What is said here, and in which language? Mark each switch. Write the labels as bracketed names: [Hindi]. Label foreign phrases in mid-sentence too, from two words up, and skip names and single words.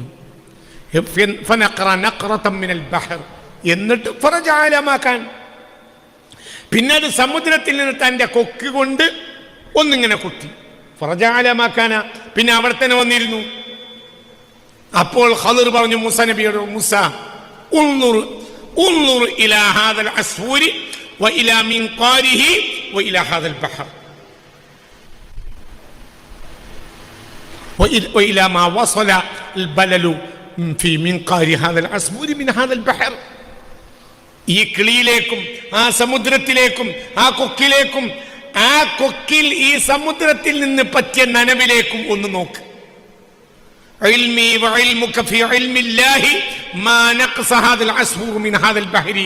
[Arabic] فنقر نقرة من البحر, [Malayalam] എന്നിട്ട് [Arabic] فرجع مكان, [Malayalam] പിന്നെ അത് സമുദ്രത്തിൽ നിന്ന് തൻ്റെ കൊക്ക് കൊണ്ട് ഒന്നിങ്ങനെ കുത്തി. ഫറജാലമാക്കാന, പിന്നെ അവിടെ തന്നെ വന്നിരുന്നു. അപ്പോൾ ഖദർ പറഞ്ഞു മൂസാ നബിയോട്, [Arabic] موسى انظر إلى هذا العصفور وإلى منقاره وإلى هذا البحر وإلى ما وصل البلل في منقار هذا العصفور من هذا البحر. [Malayalam] ഈ കിളിയിലേക്കും ആ സമുദ്രത്തിലേക്കും ആ കൊക്കിലേക്കും ആ കൊക്കിൽ ഈ സമുദ്രത്തിൽ നിന്ന് പറ്റിയ നനവിലേക്കും ഒന്ന് നോക്ക്. [Arabic] علمي وعلمك في علم الله ما نقص هذا العصفور من هذا البحر.